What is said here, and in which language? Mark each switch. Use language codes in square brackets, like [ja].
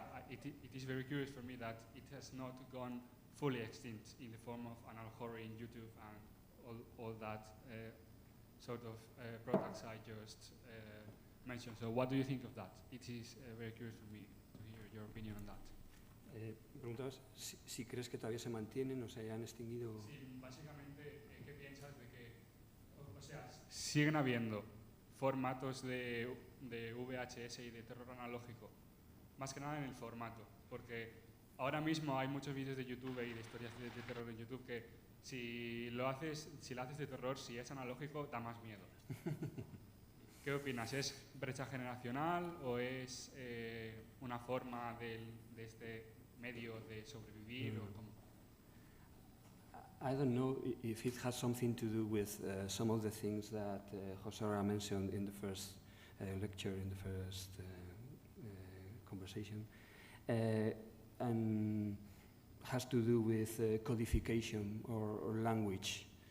[en] it is very curious for me that it has not gone fully extinct in the form of analog horror in YouTube and all that sort of products I just mentioned. So what do you think of that? It is very curious for me to hear your opinion on that. [es] Preguntabas si crees que todavía se mantienen o se han extinguido. Sí, básicamente, ¿qué piensas de que, o sea, siguen habiendo formatos de VHS y de terror analógico? Más que nada en el formato, porque ahora mismo hay muchos vídeos de YouTube y de historias de terror en YouTube que si lo haces de terror, si es analógico, da más miedo. ¿Qué opinas? ¿Es brecha generacional o es una forma de este medio de sobrevivir? O cómo? [en] I don't know if it has something to do with some of the things that José mentioned in the first lecture, in the first conversation, and has to do with codification or language.